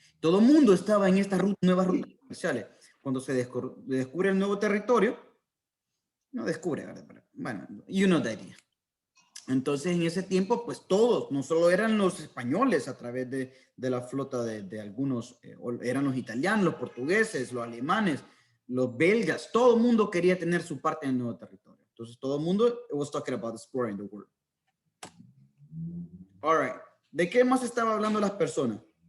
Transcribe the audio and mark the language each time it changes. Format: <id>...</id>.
<es>Todo el mundo estaba en estas nuevas rutas comerciales. Cuando se descubre el nuevo territorio, no descubre, ¿verdad? Bueno,</es> <en>you know the idea.</en> <es>Entonces, en ese tiempo, pues todos, no solo eran los españoles a través de la flota de algunos, eran los italianos, los portugueses, los alemanes, los belgas, todo el mundo quería tener su parte en el nuevo territorio. Entonces, todo el mundo</es> <en>was talking about exploring the world. All right.</en> <es>¿De qué más estaba hablando las personas?</es>